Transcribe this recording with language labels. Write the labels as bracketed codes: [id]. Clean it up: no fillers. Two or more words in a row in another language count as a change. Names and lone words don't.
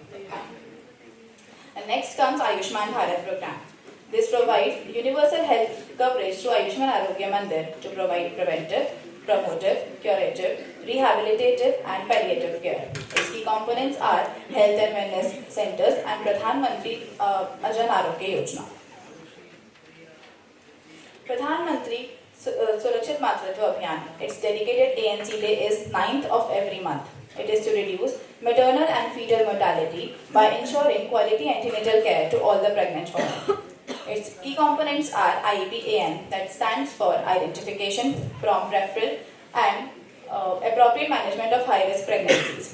[en] And next comes Ayushman Bharat program. This provides universal health coverage through Ayushman Arogya Mandir to provide preventive, promotive, curative, rehabilitative and palliative care. Its key components are health and wellness centers and Pradhan Mantri Jan Arogya Yojana. Pradhan Mantri Surachit Matritva Abhiyan. Its dedicated ANC day is 9th of every month. It is to reduce maternal and fetal mortality by ensuring quality antenatal care to all the pregnant women. Its key components are IEP-AN, that stands for Identification, Prompt Referral and Appropriate Management of High-Risk Pregnancies.